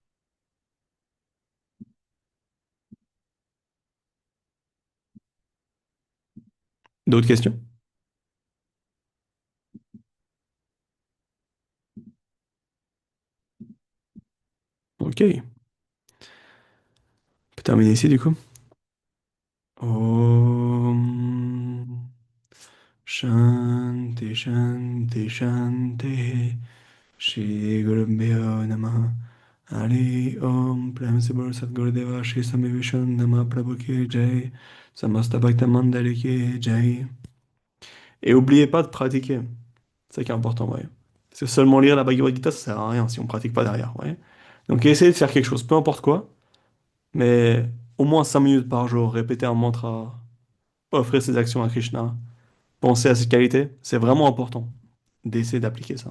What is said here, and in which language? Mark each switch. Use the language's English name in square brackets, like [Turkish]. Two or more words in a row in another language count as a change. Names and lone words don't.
[French] D'autres questions? Ok. On peut terminer ici du coup. [Sanskrit] ॐ शान्ति शान्ति शान्ति श्री गुरुभ्यो नमः हरि ॐ [Hindi] प्रेम से बोल सद्गुरुदेव श्री सामी विशुद्धम प्रभु की जय समस्त भक्त मंडली की जय. [French] Et oubliez pas de pratiquer. C'est ça qui est important, ouais. Parce que seulement lire la Bhagavad Gita, ça sert à rien si on pratique pas derrière, ouais. Donc essayez de faire quelque chose, peu importe quoi, mais au moins 5 minutes par jour, répéter un mantra, offrir ses actions à Krishna, penser à ses qualités, c'est vraiment important d'essayer d'appliquer ça.